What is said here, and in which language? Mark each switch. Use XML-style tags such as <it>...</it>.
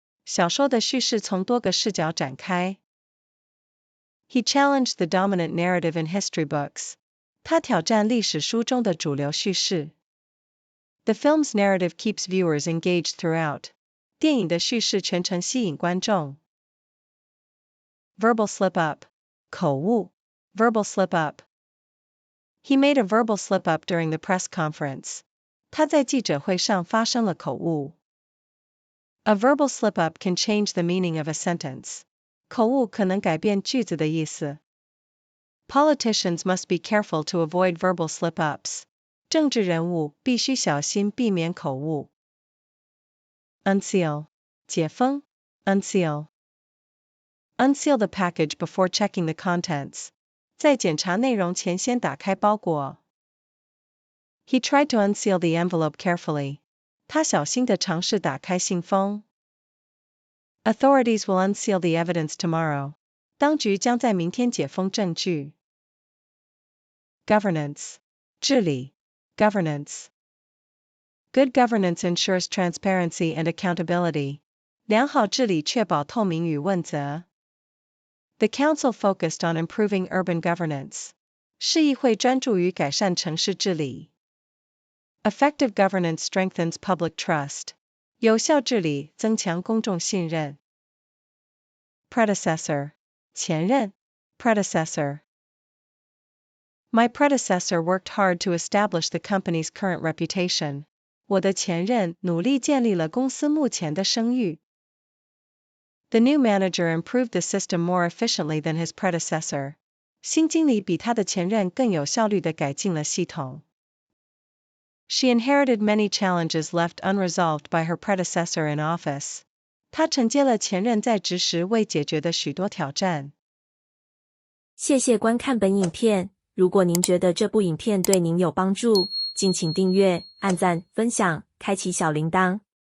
<zh>小说的叙事从多个视角展开。</zh> <en>He challenged the dominant narrative in history books.</en> <zh>他挑战历史书中的主流叙事。</zh> <en>The film's narrative keeps viewers engaged throughout.</en> <zh>电影的叙事全程吸引观众。</zh> <en>Verbal slip-up. 口误 Verbal slip-up. He made a verbal slip-up during the press conference.</en> <zh>他在记者会上发生了口误。</zh> <en>A verbal slip-up can change the meaning of a sentence.</en> <zh>口误可能改变句子的意思。</zh> <en>Politicians must be careful to avoid verbal slip-ups.</en> <zh>政治人物必须小心避免口误。</zh> <en>Unseal. 解封 Unseal. Unseal the package before checking the contents.</en> <zh>在检查内容前先打开包裹。</zh> <en>He tried to unseal the envelope carefully.</en> <zh>他小心地尝试打开信封。</zh> <en>Authorities will unseal the evidence tomorrow.</en> <zh>当局将在明天解封证据。</zh> <en>Governance. 治理 Governance. Good governance ensures transparency and accountability.</en> <zh>良好治理确保透明与问责。</zh> <en>The council focused on improving urban governance.</en> <zh>市议会专注于改善城市治理。</zh> <en>Effective governance strengthens public trust.</en> <zh>有效治理增强公众信任。</zh> <en>Predecessor. 前任 Predecessor. My predecessor worked hard to establish the company's current reputation.</en> <zh>我的前任努力建立了公司目前的声誉。</zh> <en>The new manager improved the system more efficiently than his predecessor.</en> <zh>新经理比他的前任更有效率地改进了系统。</zh> <en>She inherited many challenges left unresolved by her predecessor in office.</en> <zh>她承接了前任在职时未解决的许多挑战。谢谢观看本影片。如果您觉得这部影片对您有帮助，敬请订阅、按赞、分享、开启小铃铛。</zh>